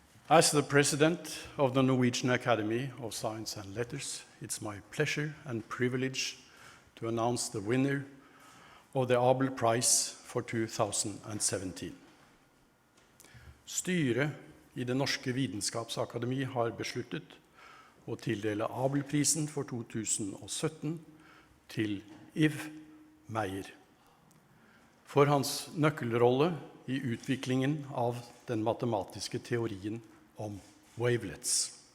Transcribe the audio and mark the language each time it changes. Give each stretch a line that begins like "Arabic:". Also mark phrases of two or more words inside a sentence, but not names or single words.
English: As the president of the Norwegian Academy of Science and Letters, it's my pleasure and privilege to announce the winner of the Abel Prize for 2017.
Norwegian: Styret i det norske Vitenskapsakademi har besluttet å tildele Abel-prisen for 2017 til Yves Meyer for hans nøkkelrolle i utviklingen av den matematiske teorien om wavelets.